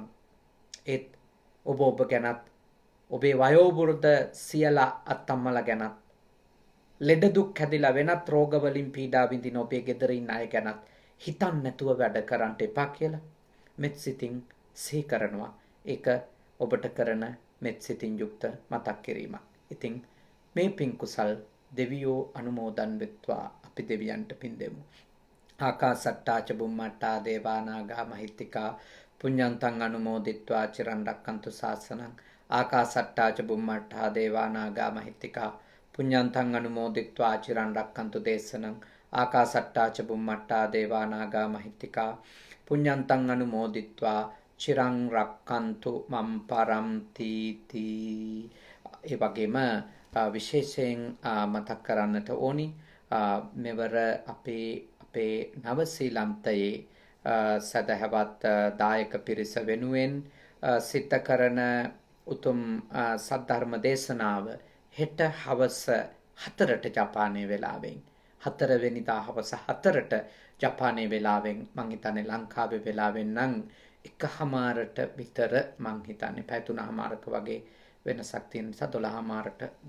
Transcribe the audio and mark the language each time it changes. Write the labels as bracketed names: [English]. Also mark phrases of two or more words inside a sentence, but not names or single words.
[Sinhala] ඒත් ඔබ ගැනත් ඔබේ වයෝවෘද්ධ සියලා අත්තම්මලා ගැනත් ලෙඩ දුක් හැදිලා වෙනත් රෝග වලින් පීඩා විඳින ඔබේ ගෙදර ඉන්න අය ගැනත් හිතන්න නැතුව වැඩ කරන්න එපා කියලා මෙත් සිතින් සිහි කරනවා. ඒක ඔබට කරන මෙත් සිතින් යුක්ත මතක් කිරීමක්. ඉතින් මේ පින් කුසල් දෙවියෝ අනුමෝදන් වෙත්වා අපි දෙවියන්ට පින් දෙමු. [Pali] ආකාසට්ටා ච බුම්මට්ටා දේවා නාග මහිත්‍තිකා පුඤ්ඤන්තං අනුමෝදිත්වා චිරන් රක්칸තු ශාසනං. ආකාසට්ටා ච බුම්මට්ටා දේවා නාග මහිත්‍තිකා පුඤ්ඤන්තං අනුමෝදිත්වා චිරන් රක්칸තු දේශනං. ආකාසට්ටා ච බුම්මට්ටා දේවා නාග මහිත්‍තිකා පුඤ්ඤන්තං අනුමෝදිත්වා චිරං රක්칸තු මම් පරම්ති තී. [Sinhala] ඒ වගේම විශේෂයෙන් මතක් කරන්නට ඕනි මෙවර අපේ නව ශ්‍රීලන්තයේ සදහවත් දායක පිරිස වෙනුවෙන් සිත කරන උතුම් සද්ධර්ම දේශනාව හෙට හවස 4ට ජපානයේ වෙලාවෙන් 4 වෙනිදා හවස 4ට ජපානයේ වෙලාවෙන් මං හිතන්නේ ලංකාවේ වෙලාවෙන් නම් 1:00ට විතර මං හිතන්නේ පැය 3:00ක වගේ වෙනසක් තියෙන නිසා 12:00ට